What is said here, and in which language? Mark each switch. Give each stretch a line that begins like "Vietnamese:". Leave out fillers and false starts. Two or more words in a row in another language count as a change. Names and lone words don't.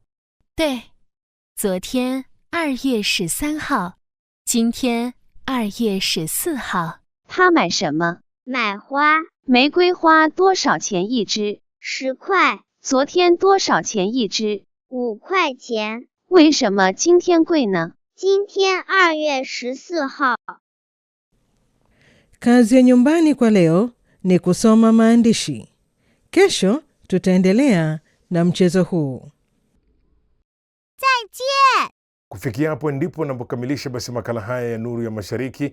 Chinese: 对，昨天2月13号，今天2月14号。他买什么？买花。玫瑰花多少钱一支？10块。昨天多少钱一支？5块钱。为什么今天贵呢？今天2月14号。
Swahili: Kazi ya nyumbani kwa leo ni kusoma maandishi. Kesho tutaendelea na mchezo huu.
Chinese: 再见.
Swahili: Kufikia hapo ndipo napokamilisha basi makala haya ya Nuru ya Mashariki.